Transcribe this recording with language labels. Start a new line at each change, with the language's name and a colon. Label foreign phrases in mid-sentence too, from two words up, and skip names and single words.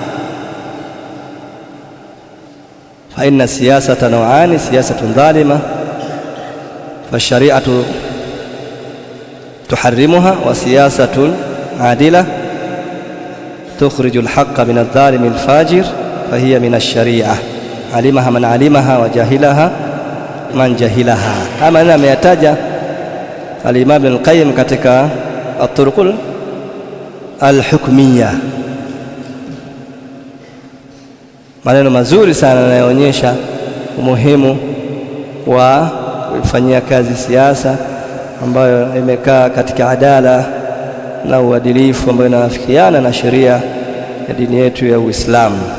Arabic: فإن السياسة نوعان: سياسة ظالمة فالشريعة تحرمها، وسياسة عادلة تخرج الحق من الظالم الفاجر فهي من الشريعة، علمها من علمها وجهلها من جهلها.
Swahili: كما ameyataja al-Imam Ibn al-Qayyim katika at-Turuq al-Hukmiyya, maneno mazuri sana yanayoonyesha umuhimu wa kufanyia kazi siasa ambayo imekaa katika adala na uadilifu, ambayo inawafikiana na sheria ya dini yetu ya Uislamu.